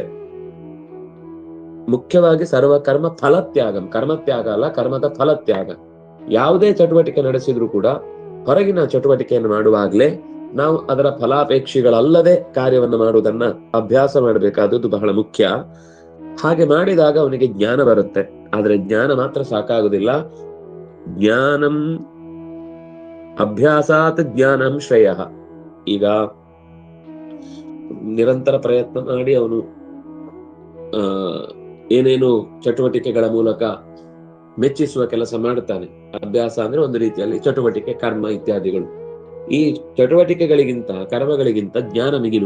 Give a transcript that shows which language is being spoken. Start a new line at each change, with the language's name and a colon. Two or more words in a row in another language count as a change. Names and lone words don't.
Kannada: ಮುಖ್ಯವಾಗಿ
Sanskrit: ಸರ್ವ ಕರ್ಮ ಫಲತ್ಯಾಗಂ,
Kannada: ಕರ್ಮತ್ಯಾಗ ಅಲ್ಲ, ಕರ್ಮದ ಫಲತ್ಯಾಗ. ಯಾವುದೇ ಚಟುವಟಿಕೆ ನಡೆಸಿದ್ರು ಕೂಡ ಹೊರಗಿನ ಚಟುವಟಿಕೆಯನ್ನು ಮಾಡುವಾಗ್ಲೇ ನಾವು ಅದರ ಫಲಾಪೇಕ್ಷಿಗಳಲ್ಲದೆ ಕಾರ್ಯವನ್ನು ಮಾಡುವುದನ್ನ ಅಭ್ಯಾಸ ಮಾಡಬೇಕಾದದ್ದು ಬಹಳ ಮುಖ್ಯ. ಹಾಗೆ ಮಾಡಿದಾಗ ಅವನಿಗೆ ಜ್ಞಾನ ಬರುತ್ತೆ. ಆದ್ರೆ ಜ್ಞಾನ ಮಾತ್ರ ಸಾಕಾಗುದಿಲ್ಲ.
Sanskrit: ಜ್ಞಾನಂ ಅಭ್ಯಾಸಾತ್ ಜ್ಞಾನಂ ಶ್ರೇಯ.
Kannada: ಈಗ ನಿರಂತರ ಪ್ರಯತ್ನ ಮಾಡಿ ಅವನು ಏನೇನು ಚಟುವಟಿಕೆಗಳ ಮೂಲಕ ಮೆಚ್ಚಿಸುವ ಕೆಲಸ ಮಾಡ್ತಾನೆ. ಅಭ್ಯಾಸ ಅಂದ್ರೆ ಒಂದು ರೀತಿಯಲ್ಲಿ ಚಟುವಟಿಕೆ, ಕರ್ಮ ಇತ್ಯಾದಿಗಳು. ಈ ಚಟುವಟಿಕೆಗಳಿಗಿಂತ ಕರ್ಮಗಳಿಗಿಂತ ಜ್ಞಾನ ಮಿಗಿಲು.